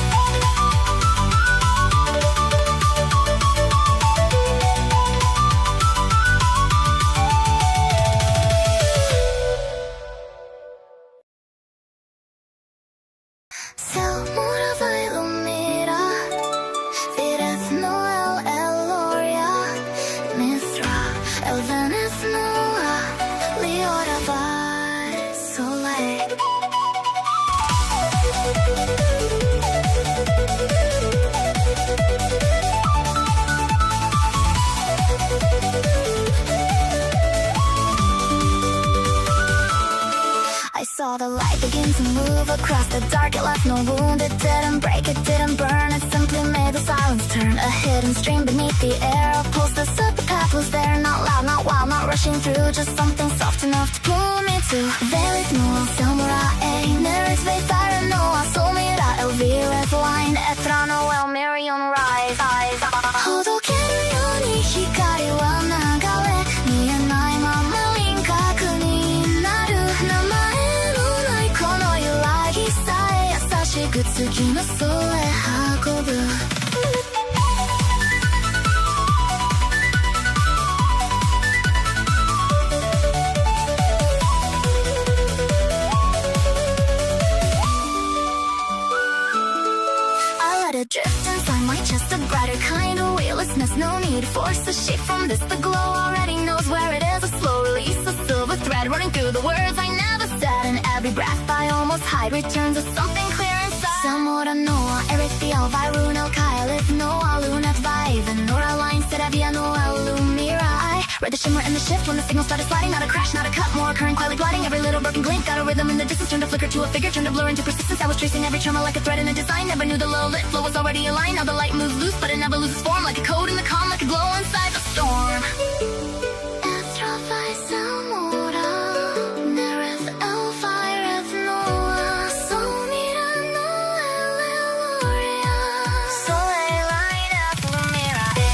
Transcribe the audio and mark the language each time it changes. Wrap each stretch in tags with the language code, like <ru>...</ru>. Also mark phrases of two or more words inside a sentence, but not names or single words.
<en>Selmora vai Lumira, Vireth no El Eloria, Mithra, El Veneth Noa, Leora vai Soleil. I saw the light begin to move across the dark, it left no wound, it didn't break, it didn't burn, it simply made the silence turn. A hidden stream beneath the air, a pulse that said the path was there, not loud, not wild, not rushing through, just something soft enough to pull me to Vaerith no Selmora, Nerith ve Tiranoa, Somneth El Vireth line, Ethrano El Miriam rise,</en> <ja>解けるように 光は流れ 見えないまま 輪郭になる 名前のない この揺らぎさえ 優しく 月のそへ 運ぶ.</ja> <en>Drift inside my chest, a brighter kind of weightlessness. No need to force the shape from this. The glow already knows where it is. A slow release, a silver thread running through the words I never said. And every breath I almost hide returns to something clear inside. Selmora noa, Ereska Vaerith no Kaelith noa, Luthrae vai Velnor line, Thalvion no Lumira. Read the shimmer and the shift when the signal started sliding. Not a crash, not a cut, more occurring, quietly gliding. Every little broken blink got a rhythm in the distance. Turned a flicker to a figure, turned a blur into persistence. I was tracing every tremor like a thread in a design. Never knew the low lit flow was already aligned. Now the light moves loose, but it never loses form. Like a code in the calm, like a glow inside the storm. Selmora, Vireth, Vireth, Noah, Somneth, Eloria, Soleil, light up, Lumira.</en>